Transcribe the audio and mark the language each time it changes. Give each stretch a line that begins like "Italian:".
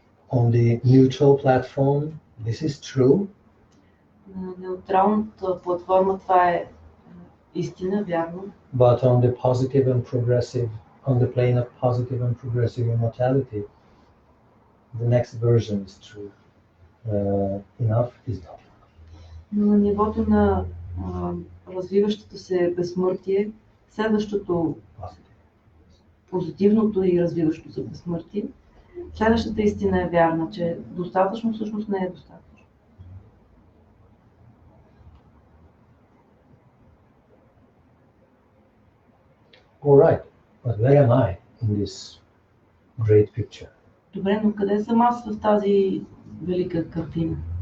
English: On the neutral platform, this is true.
Bulgarian: На неутралната платформа това е истина, вярно.
English: But on the positive and progressive, on the plane of positive and progressive immortality, the next version is true. Enough is not.
Bulgarian: Но на нивото на развиващото се безсмъртие, следващото позитивното и развиващо се безсмъртие, следващата истина е вярна, че достатъчно всъщност не е достатъчно.
English: All right, but where am I in this great picture?
Bulgarian: Добре, но къде съм аз в тази велика картина?